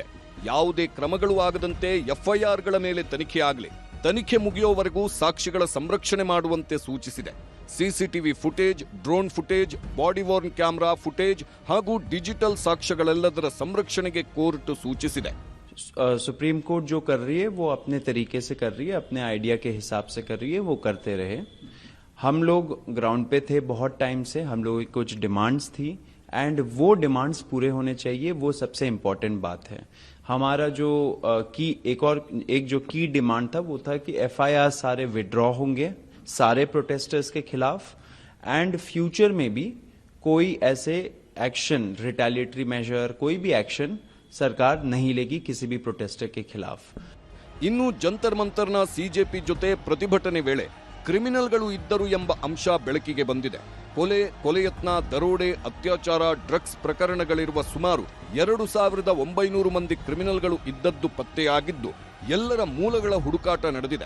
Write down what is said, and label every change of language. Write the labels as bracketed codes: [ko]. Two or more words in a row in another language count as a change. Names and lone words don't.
[kn] ಯಾವುದೇ ಕ್ರಮಗಳು ಆಗದಂತೆ ಎಫ್ಐಆರ್ಗಳ ಮೇಲೆ ತನಿಖೆಯಾಗಲಿ, ತನಿಖೆ ಮುಗಿಯುವವರೆಗೂ ಸಾಕ್ಷಿಗಳ ಸಂರಕ್ಷಣೆ ಮಾಡುವಂತೆ ಸೂಚಿಸಿದೆ. [en] CCTV footage, drone footage, body worn camera footage [kn] ಹಾಗೂ ಡಿಜಿಟಲ್ ಸಾಕ್ಷ್ಯಗಳೆಲ್ಲದರ ಸಂರಕ್ಷಣೆಗೆ ಕೋರ್ಟ್ ಸೂಚಿಸಿದೆ. [hi] सुप्रीम कोर्ट जो कर रही है वो अपने तरीके से कर रही है, अपने आइडिया के हिसाब से कर रही है, वो करते रहे. हम लोग ग्राउंड पे थे बहुत टाइम से, हम लोगों की कुछ डिमांड्स थी एंड वो डिमांड्स पूरे होने चाहिए, वो सबसे इम्पोर्टेंट बात है. हमारा जो एक जो की डिमांड था वो था कि एफआईआर सारे विड्रॉ होंगे सारे प्रोटेस्टर्स के खिलाफ, [en] and future [hi] में भी कोई ऐसे एक्शन, [en] retaliatory measure, [hi] कोई भी एक्शन सरकार नहीं लेगी किसी भी प्रोटेस्टर के खिलाफ. [kn] ಇನ್ನು ಜಂತರ್ ಮಂತರ್ನ ಸಿಜೆಪಿ ಜೊತೆ ಪ್ರತಿಭಟನೆ ವೇಳೆ ಕ್ರಿಮಿನಲ್ಗಳು ಇದ್ದರು ಎಂಬ ಅಂಶ ಬೆಳಕಿಗೆ ಬಂದಿದೆ. ಕೊಲೆ ಯತ್ನ, ದರೋಡೆ, ಅತ್ಯಾಚಾರ, ಡ್ರಗ್ಸ್ ಪ್ರಕರಣಗಳಿರುವ ಸುಮಾರು 2900 ಮಂದಿ ಕ್ರಿಮಿನಲ್ಗಳು ಇದ್ದದ್ದು ಪತ್ತೆಯಾಗಿದ್ದು ಎಲ್ಲರ ಮೂಲಗಳ ಹುಡುಕಾಟ ನಡೆದಿದೆ.